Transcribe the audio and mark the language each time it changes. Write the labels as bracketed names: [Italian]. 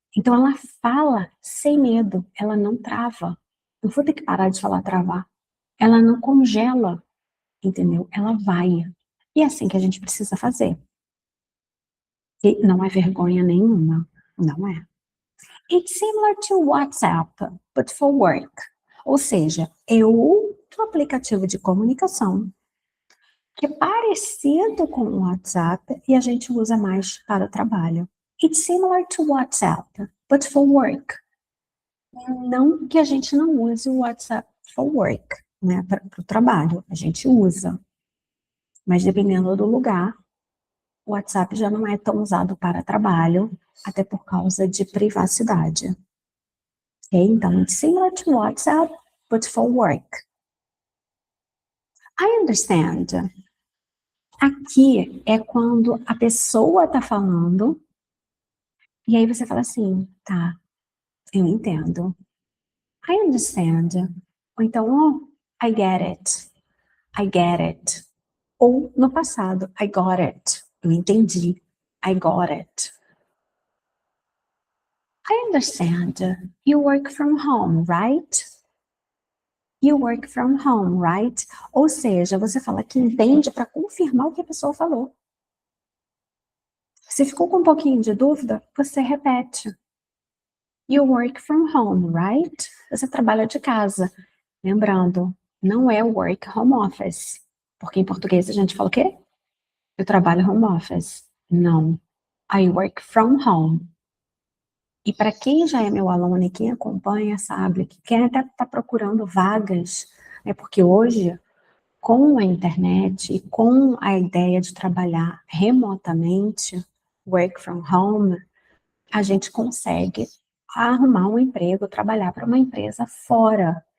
[Portuguese] Então ela fala sem medo, ela não trava. Eu vou ter que parar de falar travar. Ela não congela, entendeu? Ela vai. E é assim que a gente precisa fazer. E não é vergonha nenhuma, não é. [English] It's similar to WhatsApp, but for work. [Portuguese] Ou seja, é outro aplicativo de comunicação que é parecido com o WhatsApp e a gente usa mais para o trabalho. [English] It's similar to WhatsApp, but for work. [Portuguese] Não que a gente não use o WhatsApp [English] for work, [Portuguese] né, para o trabalho, a gente usa. Mas dependendo do lugar, o WhatsApp já não é tão usado para trabalho, até por causa de privacidade. [English] Ok? [Portuguese] Então, [English] it's similar to WhatsApp, but for work. I understand. [Portuguese] Aqui é quando a pessoa está falando, e aí você fala assim, tá, eu entendo. [English] I understand. [Portuguese] Ou então, [English] oh, I get it. I get it. [Portuguese] Ou no passado, [English] I got it. [Portuguese] Eu entendi. [English] I got it. I understand. You work from home, right? You work from home, right? [Portuguese] Ou seja, você fala que entende para confirmar o que a pessoa falou. Se ficou com um pouquinho de dúvida, você repete. You work from home, right? Você trabalha de casa. Lembrando, não é [English] work home office. [Portuguese] Porque em português a gente fala o quê? Eu trabalho [English] home office. [Portuguese] Não. [English] I work from home. [Portuguese] E para quem já é meu aluno e quem acompanha sabe que quem até está procurando vagas, é porque hoje, com a internet e com a ideia de trabalhar remotamente, [English] work from home, [Portuguese] a gente consegue arrumar um emprego, trabalhar para uma empresa fora.